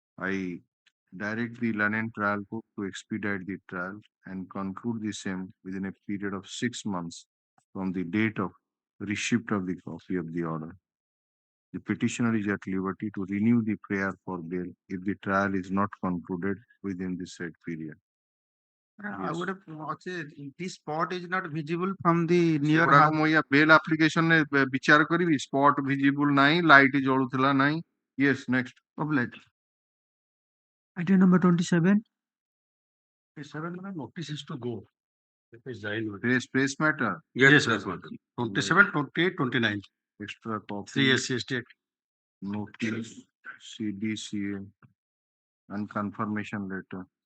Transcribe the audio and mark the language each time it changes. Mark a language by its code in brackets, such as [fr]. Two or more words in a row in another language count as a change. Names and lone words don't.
[en] I direct the London trial court to expedite the trial and conclude the same within a period of 6 months from the date of receipt of the copy of the order. The petitioner is at liberty to renew the prayer for bail if the trial is not concluded within the said period. I would have this spot is not visible from the near [or] ସେଗୁଡାକ [en] house. [or] ମୁଁ ୟା [en] bail application [or] ରେ ବିଚାର କରିବି [en] spot visible [or] ନାହିଁ ଲାଇଟ୍ ଜଳୁଥିଲା ନାହିଁ. [en] Yes, next. Obliged. Item number 27. 27 notice is to go. Press matter. Yes, yes, 27, 28, 29. Extra copy. 3 SC Notice, CDCA, and confirmation letter.